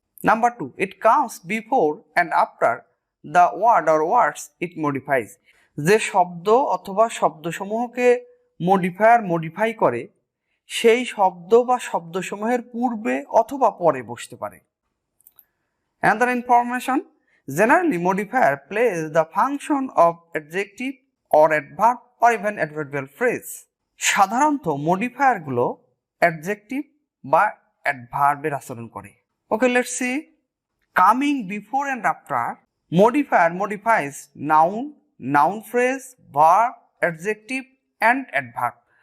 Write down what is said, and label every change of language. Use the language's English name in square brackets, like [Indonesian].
[English] Number 2, it comes before and after the word or words it modifies. [Bangla] যে শব্দ অথবা শব্দসমূহকে modifier modify করে সেই শব্দ বা শব্দসমূহের পূর্বে অথবা পরে বসতে পারে. [English] Another information, generally modifier plays the function of adjective or adverb or even adverbial phrase. [Bangla] সাধারণত মডিফায়ারগুলো অ্যাডজেক্টিভ বা অ্যাডভার্বের আচরণ করে. [English] Okay, let's see. Coming before and after, modifier modifies noun, noun phrase, verb, adjective and adverb.